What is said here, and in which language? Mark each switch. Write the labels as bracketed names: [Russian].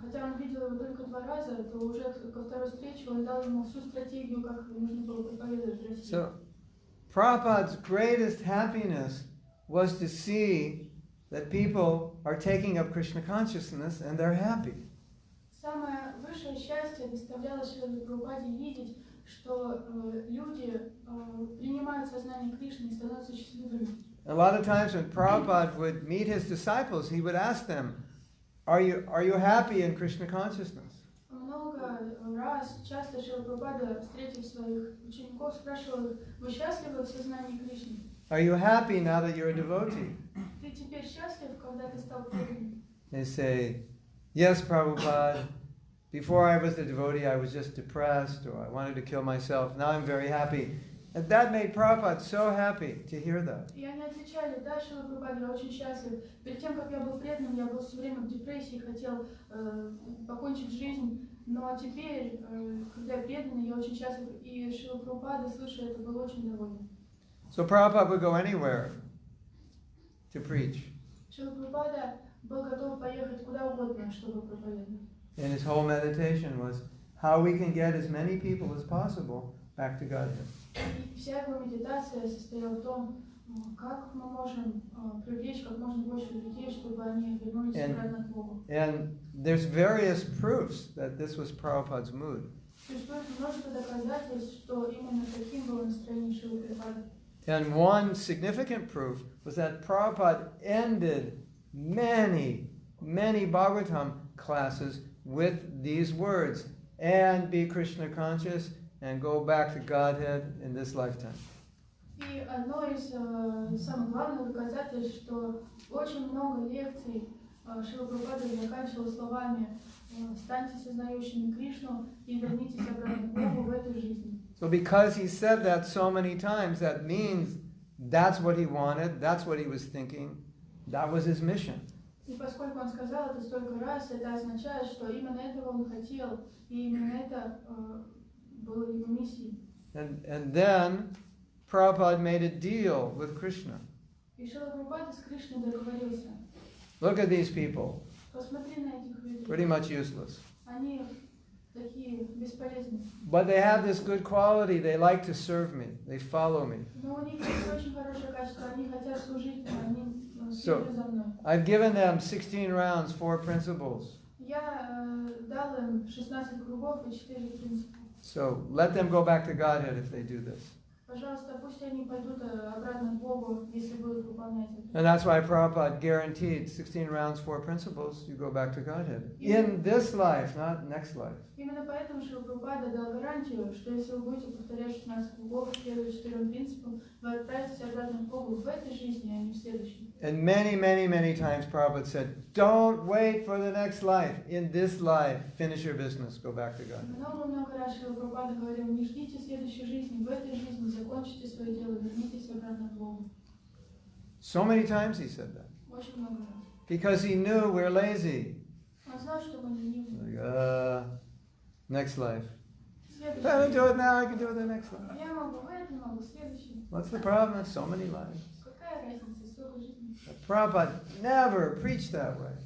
[Russian] Хотя он видел его только 2 раза, то уже ко второй встрече он дал ему всю стратегию, как нужно было проповедовать в России. [English] So, Prabhupada's greatest happiness was to see that people are taking up Krishna consciousness and they're happy. [Russian] Самое высшее счастье доставляло Шриле Прабхупаде видеть, что люди принимают сознание Кришны и становятся счастливыми. [English] A lot of times when Prabhupada would meet his disciples, he would ask them, are you happy in Krishna consciousness? [Russian] Много раз, часто Шрила Прабхупада, встретив своих учеников, спрашивал их: вы счастливы в сознании Кришны? [English] Are you happy now that you're a devotee? [Russian] Ты теперь счастлив, когда ты стал преданным? [English] They say, yes, Prabhupada. Before I was a devotee, I was just depressed or I wanted to kill myself. Now I'm very happy. And that made Prabhupada so happy to hear that. [Russian] И они отвечали: да, Шрила Прабхупада, я очень счастлив. Перед тем, как я был преданным, я был все время в депрессии, хотел покончить жизнь. Но теперь, когда я преданный, я очень счастлив. И Шрила Прабхупада, слыша это, был очень доволен. [English] So Prabhupada would go anywhere to preach. [Russian] Шрила Прабхупада был готов поехать куда угодно, чтобы проповедовать. [English] And his whole meditation was how we can get as many people as possible back to Godhead. [Russian] И вся его медитация состояла в том, как мы можем привлечь как можно больше людей, чтобы они вернулись обратно к Богу. [English] And there's various proofs that this was Prabhupada's mood. [Russian] Существует множество доказательств, что именно таким было настроение Шрилы Прабхупады. [English] And one significant proof was that Prabhupada ended many Bhagavatam classes with these words, and be Krishna conscious and go back to Godhead in this lifetime. [Russian] И одно из самых главных доказательств, что очень много лекций Шрила Прабхупада заканчивал словами: станьте сознающими Кришну и вернитесь обратно к Богу в этой жизни. [English] So because he said that so many times, that means that's what he wanted, that's what he was thinking, that was his mission. [Russian] И поскольку он сказал это столько раз, это означает, что именно этого он хотел, и именно это было его миссией. [English] And then Prabhupada made a deal with Krishna. [Russian] И Шрила Прабхупада с Кришной договорился. [English] Look at these people, [Russian] Посмотри на этих людей. [English] pretty much useless. [Russian] Они такие бесполезные. [English] But they have this good quality, they like to serve me, they follow me. [Russian] Но у них есть очень хорошее качество, они хотят служить мне, они следуют за мной. [English] I've given them 16 rounds, 4 principles. [Russian] Я дал им 16 кругов и 4 принципа. [English] So let them go back to Godhead if they do this. [Russian] Пожалуйста, пусть они пойдут обратно к Богу, если будут выполнять это. [English] And that's why Prabhupada guaranteed 16 rounds, 4 principles, you go back to Godhead. In this life, not next life. [Russian] Именно поэтому Шрила Прабхупада дал гарантию, что если вы будете повторять 16 кругов, следуя 4 принципам, вы отправитесь обратно к Богу в этой жизни, а не в следующей. [English] And many times Prabhupada said, don't wait for the next life. In this life, finish your business, go back to God. [Russian] Много раз Шрила Прабхупада говорил: не ждите следующей жизни, в этой жизни закончите свое дело, вернитесь обратно к Богу. [English] So many times he said that. [Russian] Очень много раз. [English] Because he knew we're lazy. [Russian] Он знал, что мы ленивы. [English] Like, next life. [Russian] Следующий. [English] If I don't do it now, I can do it the next life. [Russian] Я могу в этом, могу в следующем. [English] What's the problem? There's so many lives. [Russian] Какая разница, столько жизней. [English] Prabhupada never preached that way.